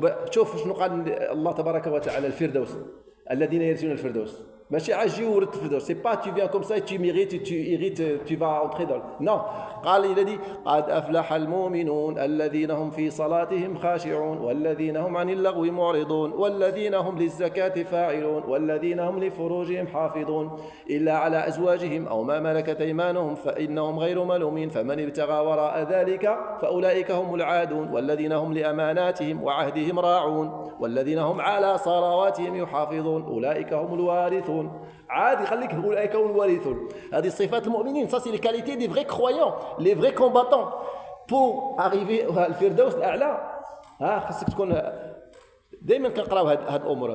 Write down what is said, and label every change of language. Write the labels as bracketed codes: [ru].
[ar] شوف شنو قال الله تبارك وتعالى: الفردوس الذين يرثون الفردوس. ماشي عاجي ورث الفردوس. [fr] C'est pas tu viens comme ça et tu mérites et tu hérites, tu vas entrer dans. Non. [ar] قال الذي قد أفلح المؤمنون الذين هم في صلاتهم خاشعون والذين هم عن اللغو معرضون والذين هم للزكاة فاعلون والذين هم لفروجهم حافظون إلا على أزواجهم أو ما ملكت أيمانهم فإنهم غير ملومين فمن ابتغى وراء ذلك فأولئك هم العادون والذين هم لأماناتهم وعهدهم راعون والذين هم على صلواتهم يحافظون أولئك هم الوارثون. عادي خليك أولئك هم الوارثون. هذه صفات المؤمنين. [fr] Ça c'est les qualités des vrais croyants, les vrais combattants. Pour arriver au [ar] Firdaus الأعلى خاصك تكون دائما كنقراو هاد الامور.